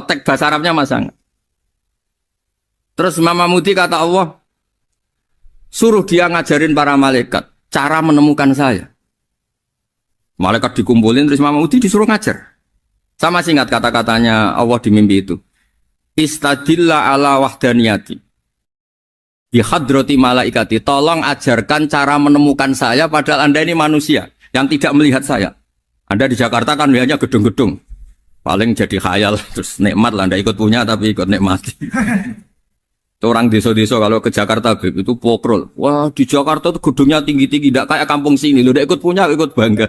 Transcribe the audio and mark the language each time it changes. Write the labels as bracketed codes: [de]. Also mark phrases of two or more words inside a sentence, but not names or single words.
[id] Teks bahasa Arabnya masang. Terus Mama Mudi kata Allah, suruh dia ngajarin para malaikat cara menemukan saya. Malaikat dikumpulin terus Mama Mudi disuruh ngajar. Sama singkat kata-katanya Allah di mimpi itu. [ar] استدل على وحدانيتي. بحضرة ملائكتي, [id] tolong ajarkan cara menemukan saya padahal Anda ini manusia yang tidak melihat saya. Anda di Jakarta kan lihatnya gedung-gedung. Paling jadi khayal, terus nikmat lah, Anda ikut punya tapi ikut nikmati. Orang desa-desa kalau ke Jakarta itu pokrol. Wah di Jakarta tuh gedungnya tinggi-tinggi, tidak kayak kampung sini. Lu udah ikut punya, ikut bangga.